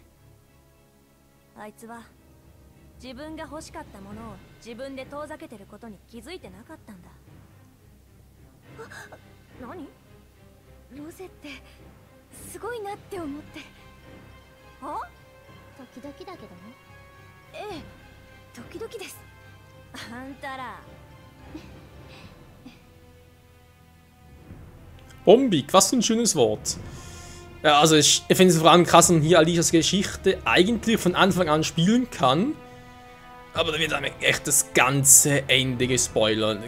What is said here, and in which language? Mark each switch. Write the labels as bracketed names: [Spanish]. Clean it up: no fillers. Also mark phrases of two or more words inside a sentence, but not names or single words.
[Japanese] あいつは自分が欲しかったものを自分で遠ざけてることに気づいてなかったんだ。何？ロゼってすごいなって思って。あ？時々だけどね。ええ、時々です。あんたら。 [German] Bombig, was für ein schönes Wort. Ja, also ich finde es vor allem krass, dass man hier Alishas Geschichte eigentlich von Anfang an spielen kann. Aber da wird einem echt das ganze Ende gespoilert.